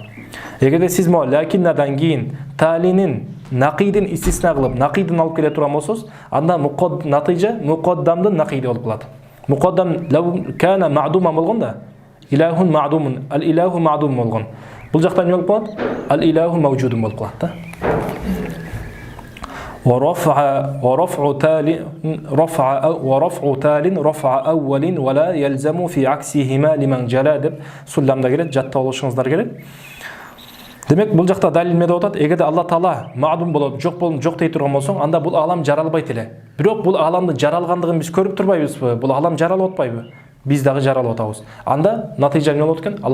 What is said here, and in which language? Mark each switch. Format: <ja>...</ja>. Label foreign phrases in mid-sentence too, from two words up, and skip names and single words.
<ky>Эгерде сиз лакиннадан кийин таалинин нақидин истисна кылып, нақидин алып келе турган болсоңуз, анда натыйжа муқаддамдын нақиди болуп калат.</ky> <ar>Муқаддам لو كان معدوما болгондо إله معدوم، الإله معدوم болгон.</ar> <ky>Бул жакта эмне болуп калат?</ky> <ar>الإله موجود</ar> <ky>болуп калат да.</ky> <ar>ورفع تال رفع أول ولا يلزم في عكسهما لمن جلا</ar> <ky>деп сулламда келет, жаттап алышыңыздар керек. Демек, бул жакта далил эмне деп атат? Эгерде Алла Таала маъдум болуп, жок дей турган болсоң, анда бул алам жаралбайт эле. Бирок бул аламдын жаралгандыгын биз көрүп турбайбызбы? Бул алам жаралып атпайбы? Биз дагы жаралып атабыз. Анда натыйжа эмне болот экен?</ky>